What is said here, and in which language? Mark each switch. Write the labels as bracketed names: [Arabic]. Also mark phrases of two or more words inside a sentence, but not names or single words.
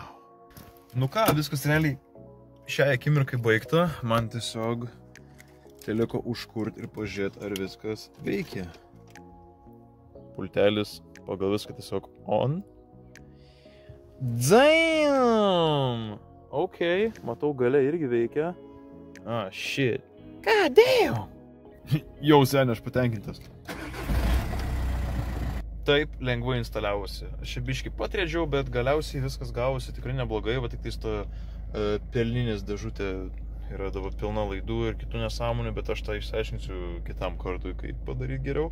[Lithuanian] Nu ką, viskas realiai šią akimirkai baigta. Man tiesiog teliko užkurt ir pažiūrėti, ar viskas veikia. Pultelis pagal viską tiesiog on. Damn! Ok, matau gale irgi veikia. [English] Ah, shit. God damn! [Lithuanian] Jau seniai, aš patenkintas. Taip, lengvai instaliavosi. Aš čia biškį patrėdžiau, bet galiausiai viskas gavosi tikrai neblogai. Va tik tais ta pelninės dėžutė yra dabar pilna laidų ir kitų nesąmonių, bet aš tą išsiaiškinsiu kitam kartui, kaip padaryti geriau.